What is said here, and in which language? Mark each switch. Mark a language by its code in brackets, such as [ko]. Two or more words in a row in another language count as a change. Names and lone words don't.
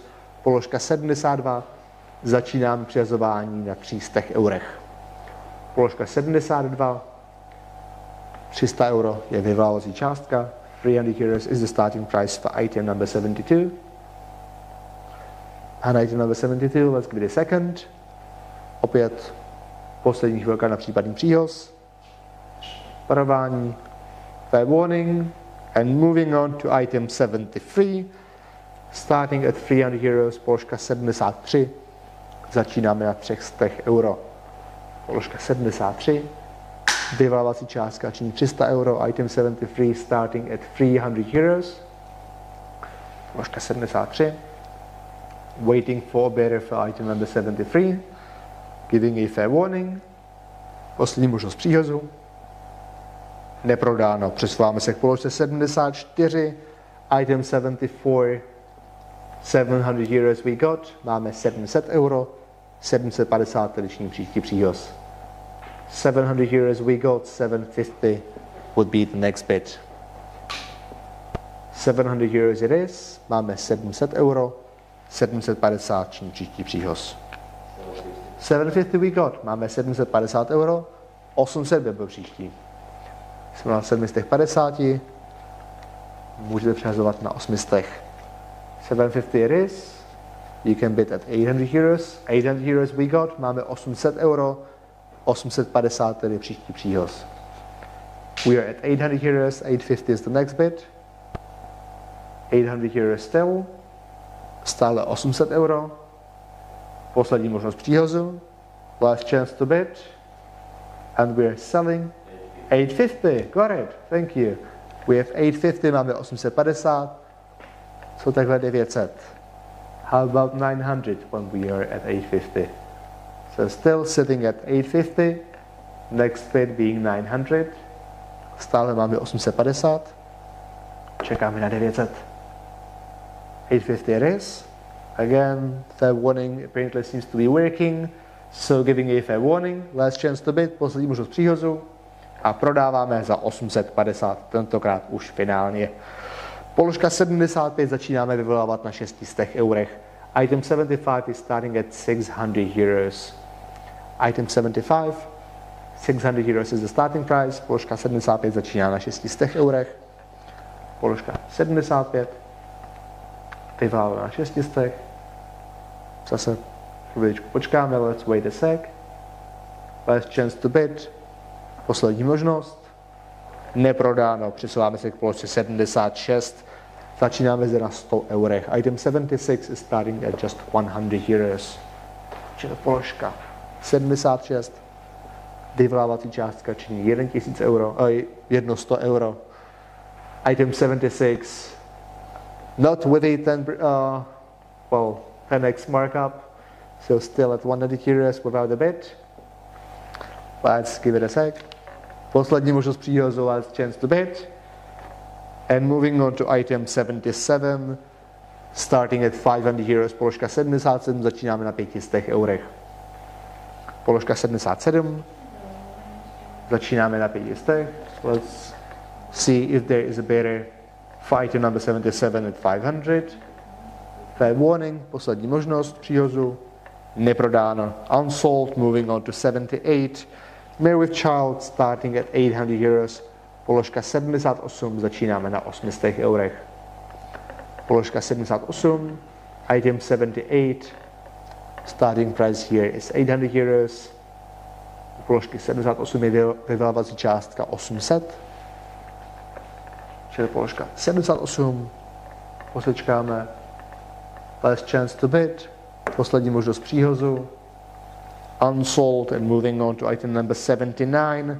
[cs] Položka 72. Začínám přiřazování na 300 eurech. Položka 72. 300 euro je vyvolávací částka. [en] 300 euros is the starting price for item number 72. And item number 72, let's give it a second. [cs] Opět poslední chvilka na případný příhoz. Varování. [en] Fair warning. And moving on to item 73. Starting at 300 euros, [cs] položka 73. Začínáme na 300 euro. Položka 73. Vyvolávací částka činí 300 euro. [en] Item 73 starting at 300 euros. Položka 73. Waiting for a bidder for item number 73. Giving a fair warning. [cs] Poslední možnost příhozu. Neprodáno. Přesouváme se k položce 74. [en] Item 74. 700 euros we got. [cs] Máme 700 euro. 750 tradiční příští příhoz. [en] 700 euros we got. 750 would be the next bid. 700 euros it is. [cs] Máme 700 euro. 750 činí příští příhoz. [en] 750 we got. [cs] Máme 750 euro. 800 by byl příští. Jsme na 750. Můžete přehazovat na 800. [en] 750 it is. You can bid at 800 euros. 800 euros we got. [cs] Máme 800 euro. 850 tedy příští příhoz. [en] We are at 800 euros. 850 is the next bid. 800 euros still. [cs] Stále 800 euro. Poslední možnost příhozu. [en] Last chance to bid. And we are selling 850. Got it. Thank you. We have 850, máme 850. So takhle 900. How about 900 when we are at 850? So still sitting at 850. Next bid being 900. [cs] Stále máme 850. Čekáme na 900. [en] 850 it is. Again, fair warning apparently seems to be working. So giving a fair warning. Last chance to bid. [cs] Poslední možnost příhozu. A prodáváme za 850. Tentokrát už finálně. Položka 75 začínáme vyvolávat na 600 eurech. [en] Item 75 is starting at 600 euros. Item 75, 600 euros is the starting price. [cs] Položka 75 začíná na 600 eurech. Položka 75 vyvolává na 600. Zase chviličku počkáme, [en] let's wait a sec. Last chance to bid. [cs] Poslední možnost. Neprodáno. Přesouváme se k položce 76. Začínáme zde na 100 eurech. [en] Item 76 is starting at just 100 euros. [cs] Čili položka 76. Vyvolávací částka činí 1000 euro, 100 euro. [en] Item 76. Not with a 10x markup. So still at 100 euros without a bid. Let's give it a sec. [cs] Poslední možnost příhozu, [en] last chance to bid. And moving on to item 77, starting at 500 euros, [cs] položka 77, začínáme na 500 eurech. Položka 77, začínáme na 500. [en] Let's see if there is a bidder for item number 77 at 500. Fair warning, [cs] poslední možnost příhozu, neprodáno. [en] Unsold, moving on to 78. Mare with child starting at 800 euros. [cs] Položka 78, začínáme na 800 eurech. Položka 78, [en] item 78, starting price here is 800 euros. [cs] Položky 78 je vyvolávací částka 800. Čili položka 78, posečkáme. [en] Last chance to bid, [cs] poslední možnost příhozu. [en] Unsold and moving on to item number 79.